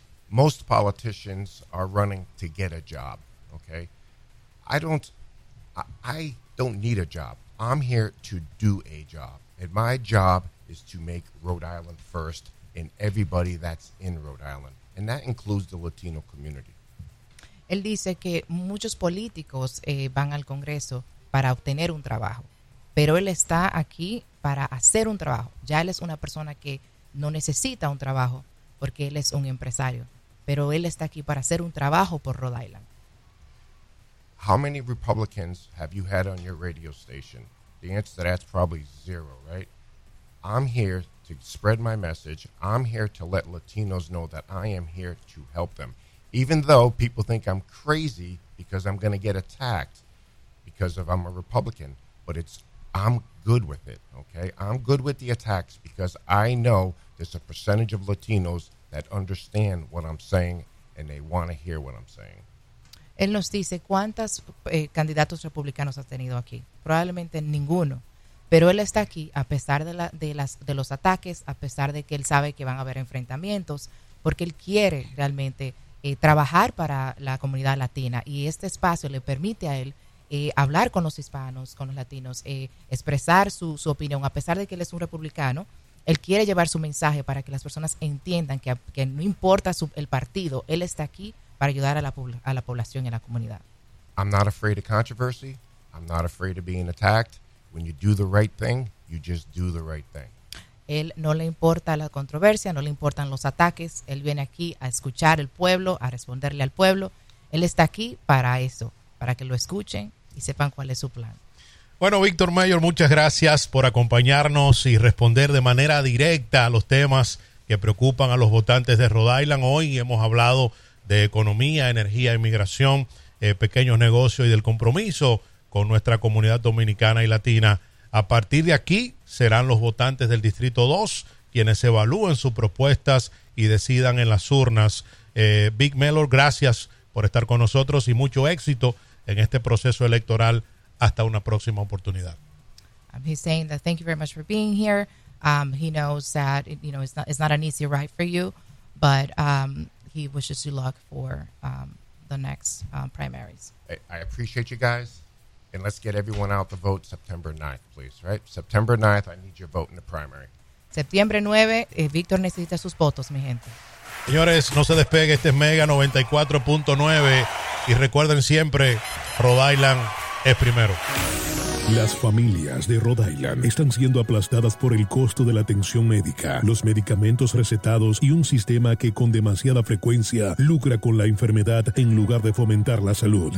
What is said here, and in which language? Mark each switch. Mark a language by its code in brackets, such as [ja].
[en] Most politicians are running to get a job, okay? I don't need a job. I'm here to do a job. And my job is to make Rhode Island first and everybody that's in Rhode Island. And that includes the Latino community. [es] Él dice que muchos políticos van al Congreso para obtener un trabajo. Pero él está aquí para hacer un trabajo. Ya él es una persona que no necesita un trabajo porque él es un empresario. Pero él está aquí para hacer un trabajo por Rhode Island. [en] How many Republicans have you had on your radio station? The answer to that's probably zero, right? I'm here to spread my message. I'm here to let Latinos know that I am here to help them. Even though people think I'm crazy because I'm going to get attacked because of I'm a Republican, but I'm good with it, okay? I'm good with the attacks because I know there's a percentage of Latinos that understand what I'm saying and they want to hear what I'm saying. [es] Él nos dice, ¿cuántos candidatos republicanos has tenido aquí? Probablemente ninguno. Pero él está aquí a pesar de los ataques, a pesar de que él sabe que van a haber enfrentamientos, porque él quiere realmente trabajar para la comunidad latina. Y este espacio le permite a él hablar con los hispanos, con los latinos, expresar su opinión. A pesar de que él es un republicano, él quiere llevar su mensaje para que las personas entiendan que no importa el partido, él está aquí para ayudar a la población y a la comunidad. [en] I'm not afraid of controversy. I'm not afraid of being attacked. When you do the right thing, you just do the right thing. [es] Él no le importa la controversia, no le importan los ataques. Él viene aquí a escuchar al pueblo, a responderle al pueblo. Él está aquí para eso, para que lo escuchen y sepan cuál es su plan. Bueno, Víctor Mayor, muchas gracias por acompañarnos y responder de manera directa a los temas que preocupan a los votantes de Rhode Island. Hoy hemos hablado de economía, energía, inmigración, pequeños negocios y del compromiso con nuestra comunidad dominicana y latina. A partir de aquí serán los votantes del Distrito 2 quienes evalúen sus propuestas y decidan en las urnas. Big Mellor, gracias por estar con nosotros y mucho éxito en este proceso electoral. Hasta una próxima oportunidad. [en] He's saying that thank you very much for being here. He knows that it's not an easy ride for you, but he wishes you luck for the next primaries. I appreciate you guys, and let's get everyone out to vote September 9th, please, right? September 9th, I need your vote in the primary. [es] Septiembre 9, Víctor necesita sus votos, mi gente. Señores, no se despegue, este es Mega 94.9, y recuerden siempre, Rhode Island es primero. Las familias de Rhode Island están siendo aplastadas por el costo de la atención médica, los medicamentos recetados y un sistema que con demasiada frecuencia lucra con la enfermedad en lugar de fomentar la salud.